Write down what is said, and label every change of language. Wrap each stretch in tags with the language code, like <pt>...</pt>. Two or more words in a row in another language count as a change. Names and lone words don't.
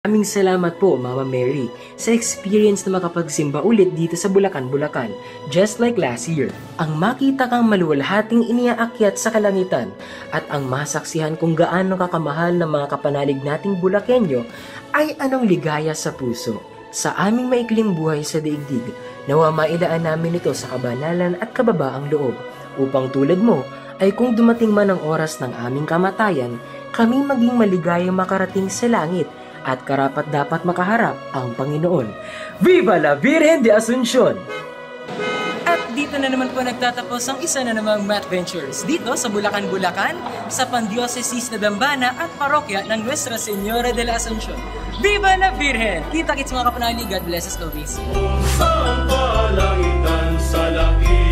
<tl>Maraming salamat po, Mama Mary, sa experience na makapagsimba ulit dito sa Bulacan, Bulacan,</tl> <en>just like last year.</en> <tl>Ang makita kang maluwalhating iniaakyat sa kalangitan at ang masaksihan kung gaano kakamahal ng mga kapanalig nating Bulakenyo ay anong ligaya sa puso. Sa aming maikling buhay sa daigdig, nawa mailaan namin ito sa kabanalan at kababaang loob, upang tulad mo ay kung dumating man ang oras ng aming kamatayan, kami maging maligayang makarating sa langit at karapat dapat makaharap ang Panginoon.</tl> <es>Viva la Virgen de Asuncion!</es> <tl>At dito na naman po nagtatapos ang isa na namang Math Ventures dito sa Bulacan, Bulacan, sa Pandiocesis na Dambana at Parokya ng Nuestra Señora de la Asuncion.</tl> <es>Viva la Virgen!</es> <tl>Kita-kits mga kapanalig,</tl> <en>God bless us always.</en> <tl>Sa palangitan sa langit.</tl>